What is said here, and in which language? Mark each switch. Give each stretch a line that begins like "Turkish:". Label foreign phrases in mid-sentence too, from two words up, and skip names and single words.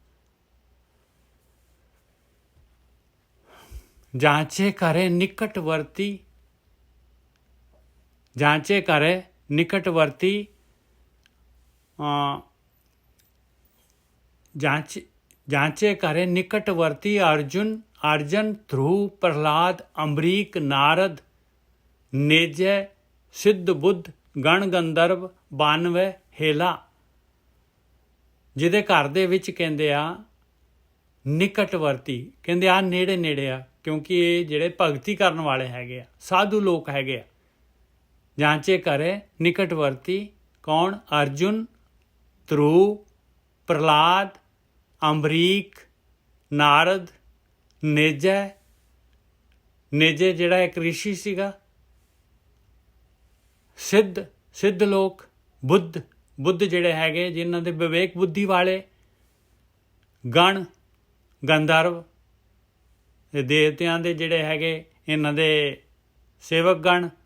Punjabi: ਜਾਂਚੇ ਕਰੇ ਨਿਕਟਵਰਤੀ, ਜਾਂਚੇ ਕਰੇ ਨਿਕਟਵਰਤੀ, ਜਾਂਚੇ ਕਰੇ ਨਿਕਟਵਰਤੀ अर्जुन, ध्रुव, प्रहलाद, अम्बरीक, नारद, नेजय, सिद्ध बुद्ध, गण गंधर्व, 92 हेला। ਜਿਹਦੇ ਘਰ ਦੇ ਵਿੱਚ ਕਹਿੰਦੇ ਆ ਨਿਕਟਵਰਤੀ, ਕਹਿੰਦੇ ਆ ਨੇੜੇ ਨੇੜੇ ਆ, ਕਿਉਂਕਿ ਇਹ ਜਿਹੜੇ ਭਗਤੀ ਕਰਨ ਵਾਲੇ ਹੈਗੇ ਆ, ਸਾਧੂ ਲੋਕ ਹੈਗੇ ਆ। ਜਾਂਚੇ ਕਰੇ ਨਿਕਟਵਰਤੀ ਕੌਣ? अर्जुन, ध्रुव, प्रहलाद, अम्बरीक, नारद, नेजे ਜਿਹੜਾ ਇੱਕ ਰਿਸ਼ੀ ਸੀਗਾ, ਸਿੱਧ ਲੋਕ, ਬੁੱਧ ਜਿਹੜੇ ਹੈਗੇ ਜਿਨ੍ਹਾਂ ਦੇ ਵਿਵੇਕ ਬੁੱਧੀ ਵਾਲੇ, ਗਣ ਗੰਧਰਵ, ਦੇਵਤਿਆਂ ਦੇ ਜਿਹੜੇ ਹੈਗੇ ਇਹਨਾਂ ਦੇ ਸੇਵਕ ਗਣ,